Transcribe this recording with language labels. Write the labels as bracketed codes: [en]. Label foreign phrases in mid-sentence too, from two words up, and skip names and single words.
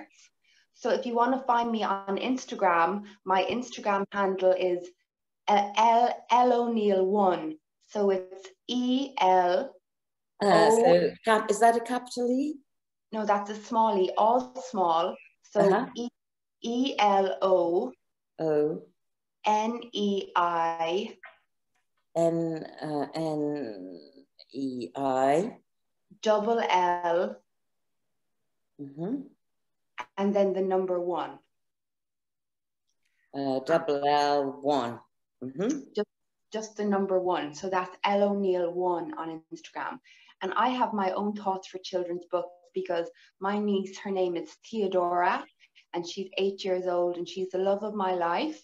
[en] So if you want to find me on Instagram, my Instagram handle is O'Neill1. So it's E-L. So is that a capital E? No, that's a small e, all small. So E-L-O. O. N-E-I. N-E-I. Double L. Mm-hmm. And then the number 1. Double L1. Mm-hmm. Just the number 1. So that's O'Neill1 on Instagram. And I have my own thoughts for children's books because my niece, her name is Theodora, and she's 8 years old, and she's the love of my life.